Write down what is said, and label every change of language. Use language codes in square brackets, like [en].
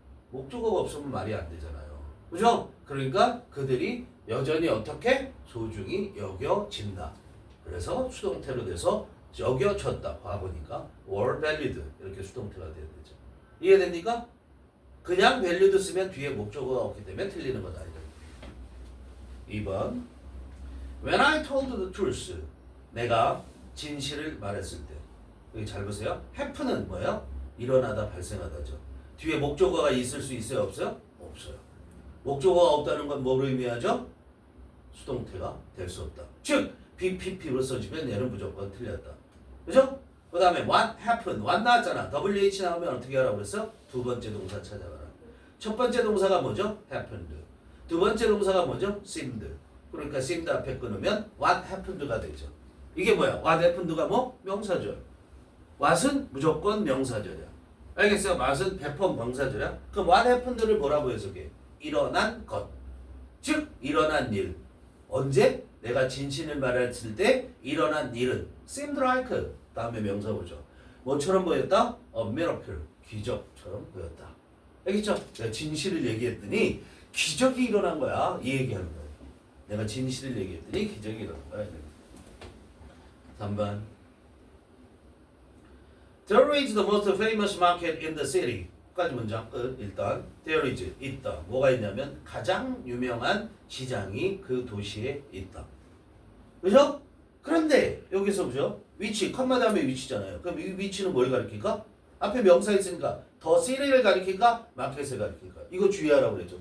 [ko] 목적어가 없으면 말이 안 되잖아요. 그죠? 그러니까 그들이 여전히 어떻게? 소중히 여겨진다. 그래서 수동태로 돼서 여겨졌다. 과거니까 were valued 이렇게 수동태가 돼야 되죠. 이해됩니까? 그냥 valued 쓰면 뒤에 목적어가 없기 때문에 틀리는 거다. 2번. [en] When I told the truth, [ko] 내가 진실을 말했을 때. 여기 잘 보세요. happen은 뭐예요? 일어나다, 발생하다죠. 뒤에 목적어가 있을 수 있어요? 없어요? 없어요. 목적어가 없다는 건 뭐로 의미하죠? 수동태가 될 수 없다. 즉, BPP로 써주면 얘는 무조건 틀렸다. 그죠? 그 다음에 what happened, what 나왔잖아. WH 나오면 어떻게 하라고 그랬어? 두 번째 동사 찾아가라. 첫 번째 동사가 뭐죠? happened. 두 번째 동사가 뭐죠? seemed. 그러니까 seemed 앞에 끊으면 what happened가 되죠. 이게 뭐야? what happened가 뭐? 명사절. what은 무조건 명사절이야. 알겠어요? what은 100% 명사절이야. 그럼 what happened를 뭐라고 해석해? 일어난 것. 즉 일어난 일. 언제? 내가 진실을 말했을 때 일어난 일은 seemed like 다음에 명사 보죠. 뭐처럼 보였다? [en] A miracle. [ko] 기적처럼 보였다. 알겠죠? 내가 진실을 얘기했더니 기적이 일어난 거야. 이 얘기하는 거예요. 내가 진실을 얘기했더니 기적이 일어난 거야. 3번. [en] There is the most famous market in the city. [ko] 까지 문장 끝. 일단 there is 있다. 뭐가 있냐면 가장 유명한 시장이 그 도시에 있다. 그죠? 그런데 여기서 보죠. 위치, 컴마 다음에 위치잖아요. 그럼 이 위치는 뭘 가리킬까? 앞에 명사 있으니까 더 시리를 가리킬까? 마켓을 가리킬까? 이거 주의하라고 그랬죠.